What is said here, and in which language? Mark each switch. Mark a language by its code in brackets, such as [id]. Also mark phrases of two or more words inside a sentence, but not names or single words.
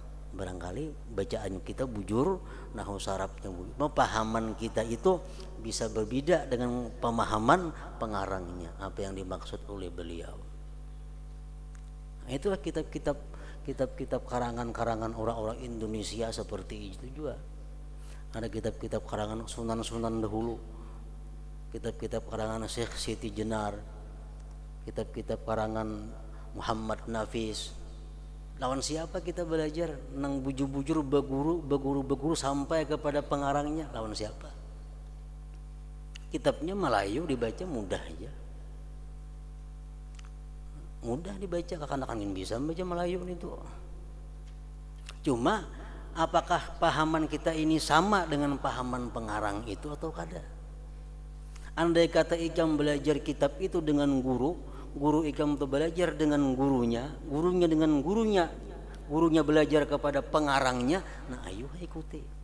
[bjn] Barangkali bacaan kita bujur, nahu sarafnya bujur, pemahaman kita itu bisa berbeda dengan pemahaman pengarangnya, apa yang dimaksud oleh beliau. [id] Nah, itulah kitab-kitab karangan-karangan orang-orang Indonesia seperti itu juga. Ada kitab-kitab karangan sunan-sunan dahulu, kitab-kitab karangan Syekh Siti Jenar, kitab-kitab karangan Muhammad Nafis. [bjn] Lawan siapa kita belajar? Nang bujur-bujur beguru sampai kepada pengarangnya. Lawan siapa? [id] Kitabnya Melayu, dibaca mudah aja. Mudah dibaca, [bjn] kakan-kakan bisa membaca Melayu itu. [id] Cuma apakah pahaman kita ini sama dengan pahaman pengarang itu atau kada? [bjn] Andai kata ikam belajar kitab itu dengan guru ikam itu belajar dengan gurunya dengan gurunya belajar kepada pengarangnya, nah ayo ikuti.